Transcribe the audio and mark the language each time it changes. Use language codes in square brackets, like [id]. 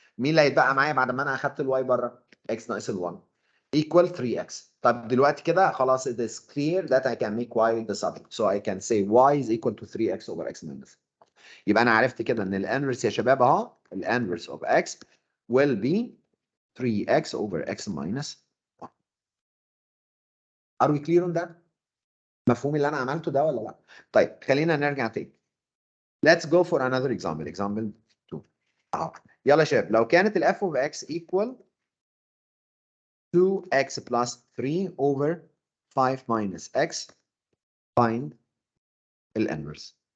[ar] مين اللي هيتبقى معايا بعد ما انا اخدت الواي بره؟ x ناقص ال 1 [en] equal 3x. [ar] طب دلوقتي كده خلاص [en] it is clear that I can make y the subject. So I can say y is equal to 3x over x minus. [ar] يبقى انا عرفت كده ان الانفرس يا شباب اهو، الانفرس of x [en] will be 3x over x minus 1. Are we clear on that؟ [ar] مفهوم اللي انا عملته ده ولا لا؟ طيب خلينا نرجع تاني. [en] Let's go for another example. Example 2. [ar] يلا يا شباب، لو كانت ال [en] f of x equal 2x plus 3 over 5 minus x, find the inverse.